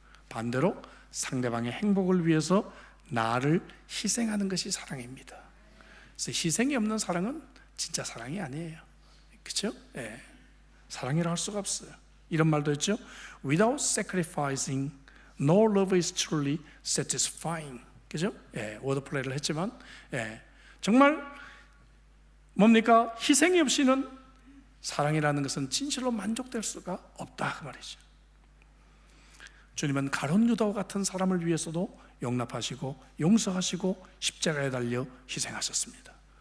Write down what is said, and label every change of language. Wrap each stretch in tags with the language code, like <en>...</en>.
<ko>반대로 상대방의 행복을 위해서 나를 희생하는 것이 사랑입니다. 그래서 희생이 없는 사랑은 진짜 사랑이 아니에요. 그렇죠? 사랑이라 할 수가 없어요. 이런 말도 있죠.</ko> <en>Without sacrificing, no love is truly satisfying.</en> <ko>그죠? 워드플레이를 했지만 정말 뭡니까? 희생이 없이는 사랑이라는 것은 진실로 만족될 수가 없다 그 말이죠. 주님은 가룟 유다와 같은 사람을 위해서도 용납하시고 용서하시고 십자가에 달려 희생하셨습니다.</ko>